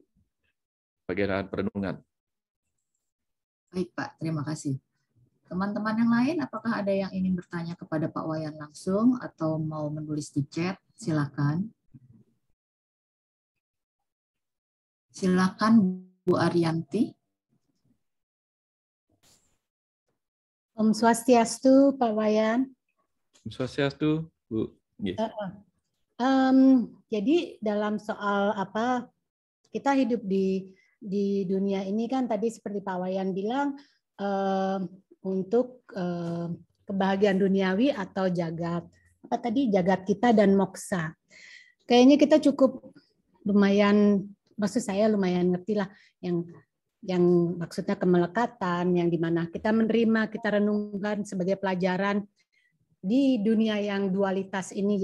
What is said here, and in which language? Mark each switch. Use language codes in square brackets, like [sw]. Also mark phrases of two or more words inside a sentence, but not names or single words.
[id] Bagian perenungan. Baik, Pak. Terima kasih. Teman-teman yang lain, apakah ada yang ingin bertanya kepada Pak Wayan langsung atau mau menulis di chat? Silakan. Silakan, Bu Ariyanti. [sa] Om Swastiastu, [id] Pak Wayan. [sa] Om Swastiastu, [id] Bu. Yes. Jadi dalam soal apa kita hidup di dunia ini kan tadi seperti Pak Wayan bilang untuk kebahagiaan duniawi atau jagat. Apa tadi jagat kita dan moksa. Kayaknya kita cukup lumayan, maksud saya lumayan ngerti lah yang maksudnya kemelekatan, yang dimana kita menerima, kita renungkan sebagai pelajaran di dunia yang dualitas ini.